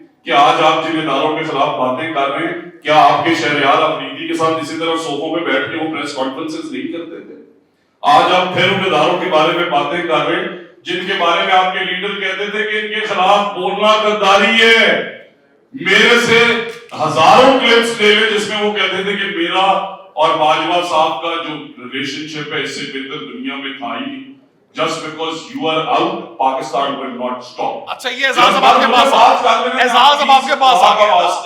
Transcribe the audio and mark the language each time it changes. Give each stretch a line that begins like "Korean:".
Urdu: کہ آج آپ جن اداروں کے خلاف باتیں کر رہے ہیں، کیا آپ کے شہریار افریدی کے ساتھ اسی طرح صوفوں پہ بیٹھ کے وہ پریس کانفرنسز نہیں کرتے تھے؟ آج آپ پھر ان اداروں کے بارے میں باتیں کر رہے ہیں جن کے بارے میں آپ کے لیڈر کہتے تھے کہ ان کے خلاف بولنا غداری ہے. میرے سے ہزاروں کلپس لے لیں جس میں وہ کہتے تھے کہ میرا اور باجوہ صاحب کا جو ریلیشن شپ ہے اس سے بہتر دنیا میں تھا ہی نہیں.
English: Just because you are out, Pakistan will not stop.
Urdu: اچھا یہ اعزاز اب آپ کے پاس اعزاز اب آپ کے پاس آ گیا.